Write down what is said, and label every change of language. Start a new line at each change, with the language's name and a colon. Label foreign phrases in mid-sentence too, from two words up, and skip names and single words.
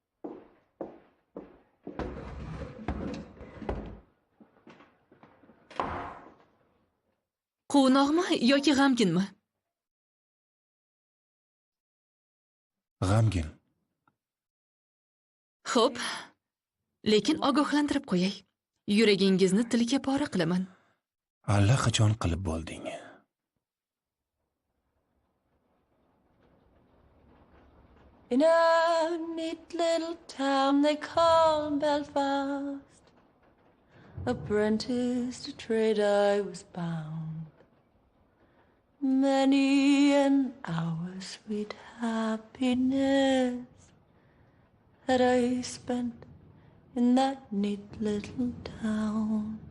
Uzbek: Quvnoqmi yoki g'amginmi? G'amgin. Xo'p. Lekin ogohlantirib qo'yay. Yuragingizni tilga pora qilaman. Allaqachon qilib bo'lding.
English: In a neat little town they call Belfast, apprentice to trade I was bound. Many an hour sweet happiness that I spent in that neat little town.